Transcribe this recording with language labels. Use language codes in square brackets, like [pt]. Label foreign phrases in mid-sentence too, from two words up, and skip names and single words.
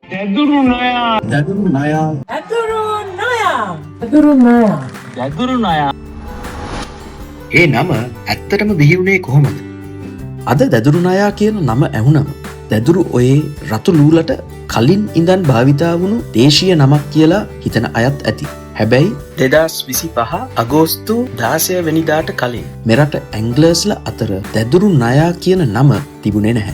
[si] Daduru Naya. Daduru Naya. Daduru Naya. Daduru Naya. Daduru Naya. ඒ නම ඇත්තටම බිහි වුණේ කොහොමද? අද දැදුරු නයා කියන නම ඇහුනම දැදුරු ඔයේ රතු ලූලට කලින් ඉඳන් භාවිතා වුණු දේශීය නමක් කියලා හිතන අයත් ඇති. හැබැයි 2025 අගෝස්තු 16 වෙනිදාට කලින් මෙරට ඇන්ග්ලර්ස්ල අතර දැදුරු නයා කියන නම තිබුණේ නැහැ.